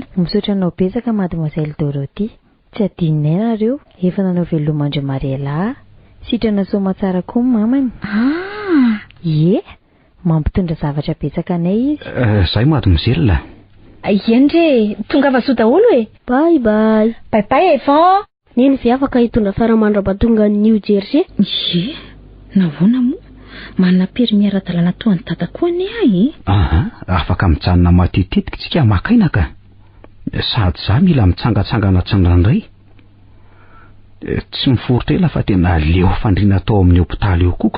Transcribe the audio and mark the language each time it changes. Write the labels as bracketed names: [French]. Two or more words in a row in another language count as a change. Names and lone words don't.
[Malagasy] Misaotranao betsaka mademoiselle Dorothée. Tsy adinina nareo. Efa nanao velomandry Mariela. Sitrana soma tsara koa ny mamany. Mampitondra zavatra betsaka anay izy. Zay mademoiselle. Endre tonga vasoa daholo [English] Bye bye. Bye bye Evan. [Malagasy] Neny ve afaka hitondra fiaramandraba-tonga New Jersey? Nahoana moa? Manana permis ara-dalàna toa ny dada koa ne afaka mijanona matetitika tsika makaina ka. Sady za mila mitsangatsangana tsindrandray. Tsy miforotra ela fa tena leo fandriana tao amin'ny hopitaly eo koka.